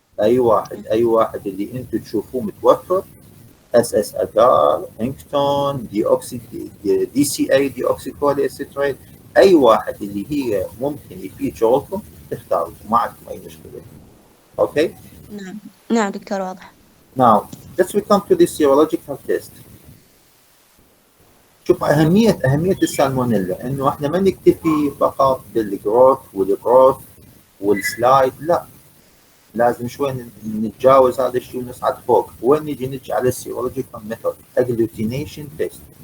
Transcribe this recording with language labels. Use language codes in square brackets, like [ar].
[ar] اي واحد اللي انتم تشوفوه متوفر، اس اس اجار، هينكتون، دي سي اي ديوكسيكولي ستريت، اي واحد اللي هي ممكن يفيد شغلكم تختاروا، ما عندكم اي مشكله. اوكي؟ نعم دكتور واضح. [en] Now let's come to the serological test. [ar] شوف اهميه السالمونيلا انه احنا ما نكتفي فقط بالجروث والسلايد، لا لازم شوي نتجاوز هذا الشيء ونصعد فوق. وين نجي على السيرولوجيكال ميثود اجلوتينيشن تيست.